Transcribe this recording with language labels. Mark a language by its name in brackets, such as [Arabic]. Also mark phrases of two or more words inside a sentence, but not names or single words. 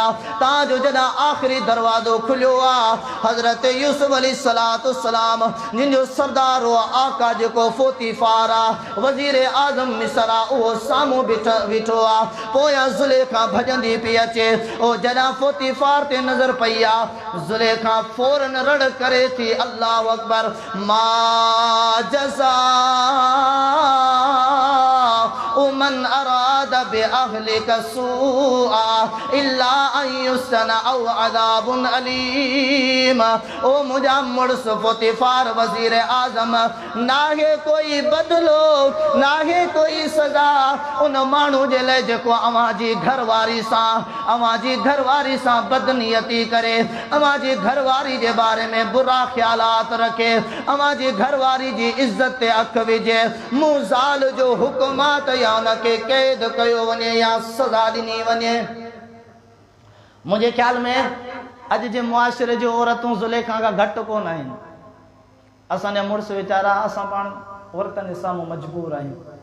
[Sindhi] तां जो जॾहिं आख़िरी दरवाज़ो खुलियो आहे, हज़रत यूसुफ अलैहिस्सलाम जिन जो सरदार हो आका जेको फोतीफार आहे, वज़ीर आज़म मिस्र आहे, उहो साम्हूं बीठो आहे। पोयां ज़ुलेखा भॼंदी पई अचे। ओ जॾहिं फोतीफार ते नज़र पई आहे, ज़ुलेखा फौरन रड़ करे थी, [Arabic] الله أكبر، ما جزاء من أراد بأهلك سوءا إلا أن يسجن أو عذاب أليم. [Sindhi] ओ मुझा मुड़स फोतीफार वज़ीर आज़म, नाहे कोई बदलो, नाहे कोई सज़ा उन माण्हू जे लाइ जेको अवां जी घरवारी सां बदनियती करे, अवां जी घरवारी जे बारे में बुरा ख्यालात रखे, अवां जी घरवारी जी इज़्ज़त ते अख विझे। मूं ज़ाल जो हुकुमात या उनके कैद कयो वञे या सज़ा ॾिनी वञे। मुंहिंजे ख्याल में अॼु जे मुआशिरे जूं औरतूं ज़ुलेखा खां घटि कोन आहिनि। असांजा मुड़ुस वीचारा, असां पाण औरतनि जे साम्हूं मजबूर आहियूं।